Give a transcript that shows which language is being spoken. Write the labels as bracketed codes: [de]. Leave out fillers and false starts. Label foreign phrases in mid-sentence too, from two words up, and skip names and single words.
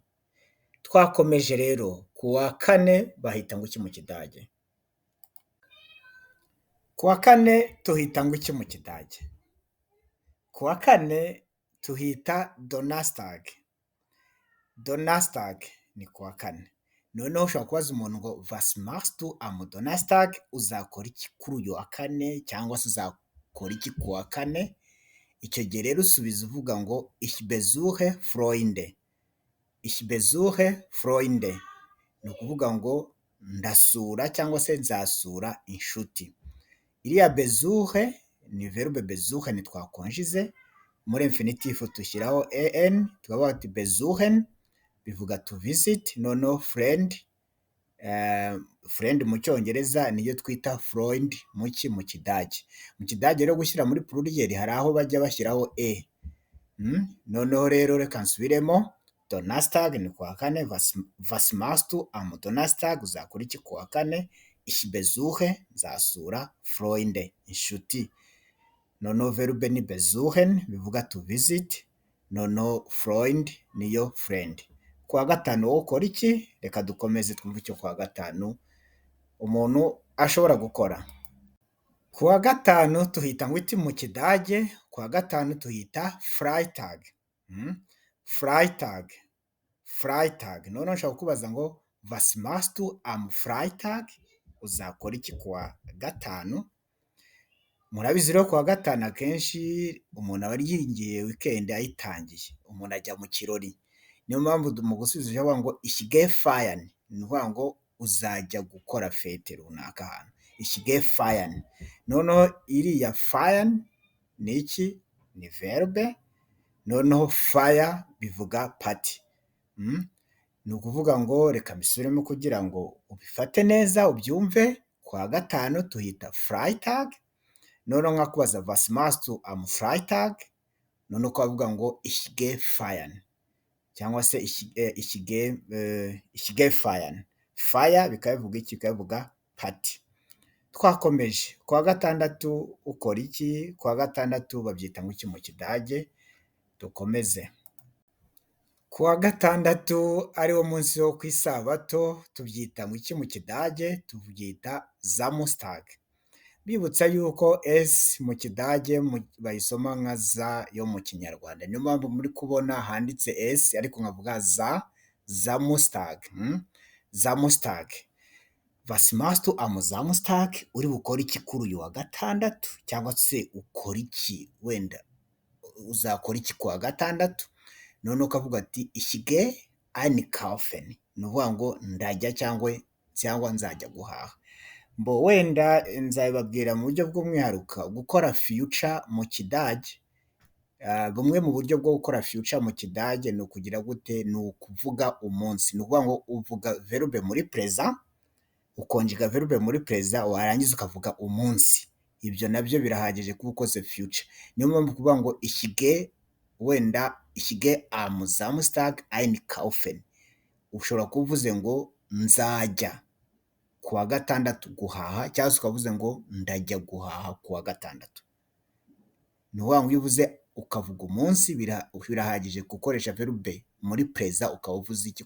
[rw] Twakomeje rero ku wa kane bahita ngo iki mu Kidage? Ku wa kane tuhita ngo iki mu Kidage? Ku wa kane tuhita Donnerstag. Donnerstag ni ku wa kane. Noneho ushobora kubaza umuntu ngo [de] was machst du am Donnerstag? [rw] Uzakora iki kuri uyu wa kane cyangwa se uzakora iki ku wa kane? Icyo gihe rero usubiza uvuga ngo [de] ich besuche Freunde. Ich besuche Freunde [rw] ni ukuvuga ngo ndasura cyangwa se nzasura inshuti. Iriya besuche ni verbe besuche ntitwakonjize, muri infinitive dushyiraho en, tukavuga ati besuchen bivuga [en] to visit. [rw] Noneho friend mu cyongereza niyo twita Freund mu Kidage. Mu Kidage rero gushyira muri pluriel hari aho bajya bashyiraho e. Noneho rero reka nsubiremo, Donnerstag ni ku wa kane, [de] was machst du am Donnerstag? [rw] Uzakora iki ku wa kane? [de] Ich besuche, nzasura Freunde, [rw] inshuti. Noneho verbe ni besuchen bivuga [en] to visit. [rw] Noneho Freund niyo friend. Ku wa gatanu wowe ukora iki? Reka dukomeze twumve icyo ku wa gatanu umuntu ashobora gukora. Ku wa gatanu tuhita ngo iki mu Kidage? Ku wa gatanu tuhita Freitag. Freitag. Noneho nshaka kukubaza ngo [de] was machst du am Freitag? [rw] Uzakora iki ku wa gatanu? Murabizi rero ku wa gatanu akenshi umuntu aba yingiye weekend ayitangiye, umuntu ajya mu kirori. Niyo mpamvu mu gusubiza uvuga ngo [de] ich gehe feiern, [rw] ni ukuvuga ngo uzajya gukora fete runaka ahantu. [de] Ich gehe feiern. [rw] Noneho iriya feiern ni iki? Ni verbe. Noneho fire bivuga party. Ni ukuvuga ngo reka mbisubiremo kugira ngo ubifate neza ubyumve. Ku wa gatanu tuhita Freitag. Noneho nkakubaza [de] was machst du am Freitag? [rw] Noneho ukavuga ngo [de] ich gehe feiern [rw] cyangwa se [de] ich gehe feiern. [rw] Fire bikaba bivuga iki? Bikaba bivuga party. Twakomeje. Ku wa gatandatu ukora iki? Ku wa gatandatu babyita ngo iki mu Kidage? Dukomeze. Ku wa gatandatu ariwo munsi wo ku isabato tubyita ngo iki mu Kidage? Tubyita Samstag. Bibutsa yuko s mu Kidage bayisoma nka za yo mu Kinyarwanda. Niyo mpamvu muri kubona handitse s ariko nkavuga za. [de] Samstag. Samstag. Was machst du am Samstag? [rw] Uri bukora iki kuri uyu wa gatandatu? Cyangwa se ukora iki, wenda uzakora iki ku wa gatandatu? None ukavuga ati [de] ich gehe einkaufen, [rw] ni ukuvuga ngo ndajya cyangwa cyangwa nzajya guhaha. Mbo wenda nzabibabwira mu buryo bw'umwihariko gukora future mu Kidage. Bumwe mu buryo bwo gukora future mu Kidage ni ukugira gute? Ni ukuvuga umunsi. Ni ukuvuga ngo uvuga verbe muri present, ukonjega verbe muri present, warangiza ukavuga umunsi. Ibyo nabyo birahagije kuba ukoze future. Niyo mpamvu kuvuga ngo [de] ich gehe am Samstag einkaufen. [rw] Ushobora kuba uvuze ngo nzajya ku wa gatandatu guhaha, cyangwa se ukavuze ngo ndajya guhaha ku wa gatandatu. Ni ukuvuga ngo iyo uvuze ukavuga umunsi birahagije gukoresha verbe muri present, ukaba uvuze iki?